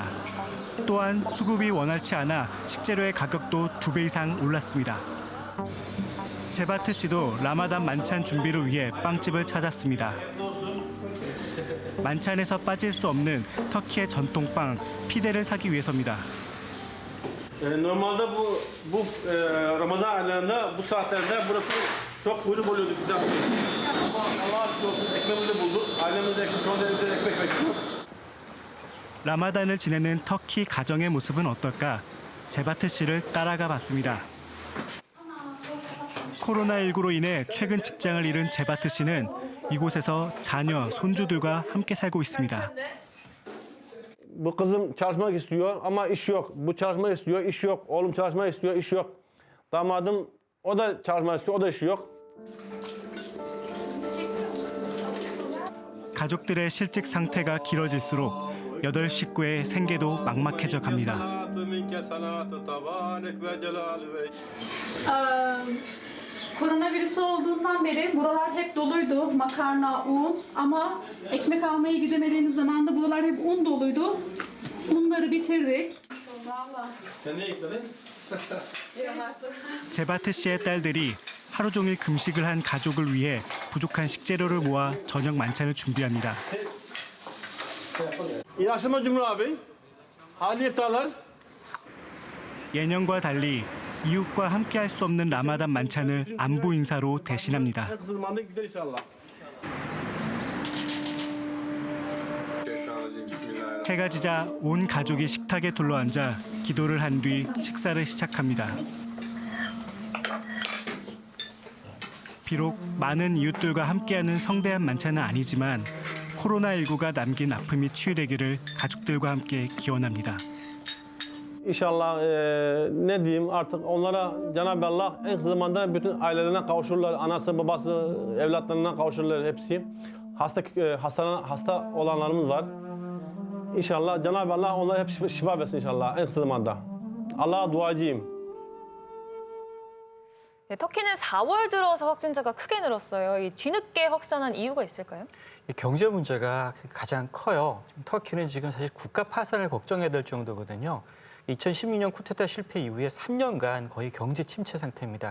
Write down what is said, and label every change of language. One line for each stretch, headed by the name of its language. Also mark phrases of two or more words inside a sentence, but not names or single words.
Korean: 또한 수급이 원활치 않아 식재료의 가격도 2배 이상 올랐습니다. 제바트 씨도 라마단 만찬 준비를 위해 빵집을 찾았습니다. 만찬에서 빠질 수 없는 터키의 전통빵 피데를 사기 위해서입니다.
Turkish: Normalde bu Ramazan aylarında bu saatlerde burası çok kuyruk oluyordu bizden. Ama Allah'a şükür olsun ekmeğimizi bulduk. Ailemize ekmek, şu anda evde ekmek bekliyor.
Korean: 라마단을 지내는 터키 가정의 모습은 어떨까? 제바트 씨를 따라가 봤습니다. 코로나19로 인해 최근 직장을 잃은 제바트 씨는 이곳에서 자녀, 손주들과 함께 살고 있습니다.
Turkish: Bu kızım çalışmak istiyor ama iş yok. Bu çalışmak istiyor, iş yok. Oğlum çalışmak istiyor, iş yok. Damadım o da çalışmak istiyor, o da iş yok.
Korean: 가족들의 실직 상태가 길어질수록 8 식구의 생계도 막막해져 갑니다.
Turkish: Koronavirüsü olduğundan beri buralar hep doluydu. Makarna, un ama ekmek almaya gidemediğimiz zaman da buralar hep un doluydu. Unları bitirdik.
Korean: 제바트 씨의 딸들이 하루 종일 금식을 한 가족을 위해 부족한 식재료를 모아 저녁 만찬을 준비합니다.
Turkish: İyi akşamlar Cumhur abi. Hadi iftarlar.
Korean: 예년과 달리 이웃과 함께할 수 없는 라마단 만찬을 안부 인사로 대신합니다.
Turkish: Kızılman'da gider inşallah.
Korean: 해가 지자 온 가족이 식탁에 둘러앉아 기도를 한 뒤 식사를 시작합니다. 비록 많은 이웃들과 함께하는 성대한 만찬은 아니지만 코로나19가 남긴 아픔이 치유되기를 가족들과 함께 기원합니다.
Turkish: İnşallah ne diyeyim artık onlara Cenab-ı Allah en kısa zamanda bütün ailelerine kavuşurlar. Anası, babası, evlatlarına kavuşurlar hepsi. Hasta olanlarımız var. İnşallah Cenab-ı Allah onlara hep şifa versin inşallah en kısa zamanda. Allah'a duacıyım.
Korean: 네, 터키는 4월 들어서 확진자가 크게 늘었어요. 이 뒤늦게 확산한 이유가 있을까요? 이 경제 문제가 가장 커요. 터키는 지금 사실 국가 파산을 걱정해야 될 정도거든요. 2016년 쿠데타 실패 이후에 3년간 거의 경제 침체 상태입니다.